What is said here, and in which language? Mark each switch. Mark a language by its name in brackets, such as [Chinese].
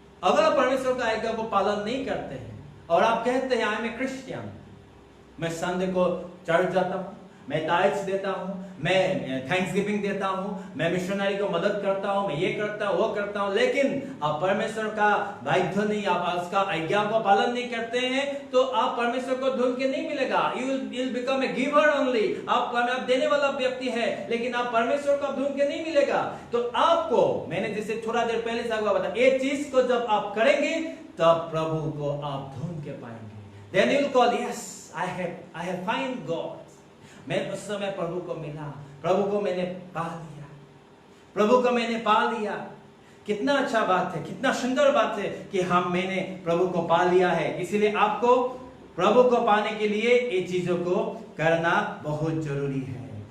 [Hindi] अगर आप परमेश्वर का आज्ञा को पालन नहीं करते हैं और आप कहते हैं [English] I am a Christian, [Hindi] मैं संडे को चर्च जाता हूं, मैं टाइट्स देता हूं, मैं थैंक्सगिविंग देता हूं, मैं मिशनरी को मदद करता हूं, मैं ये करता हूं, वो करता हूं, लेकिन आप परमेश्वर का बाध्य नहीं, आप उसका आज्ञा को पालन नहीं करते हैं, तो आप परमेश्वर को ढूंढ के नहीं मिलेगा। [English] you will become a giver only, [Hindi] आप देने वाला व्यक्ति है, लेकिन आप परमेश्वर को ढूंढ के नहीं मिलेगा। तो आपको, मैंने जैसे थोड़ा देर पहले से बताया, ये चीज को जब आप करेंगे तब प्रभु को आप ढूंढ के पाएंगे। [English] Then you will call, yes, I have find God. [Hindi] मैं उस समय प्रभु को मिला, प्रभु को मैंने पा लिया, प्रभु को मैंने पा लिया। कितना अच्छा बात है, कितना सुंदर बात है कि मैंने प्रभु को पा लिया है। इसीलिए आपको प्रभु को पाने के लिए ये चीजों को करना बहुत जरूरी है।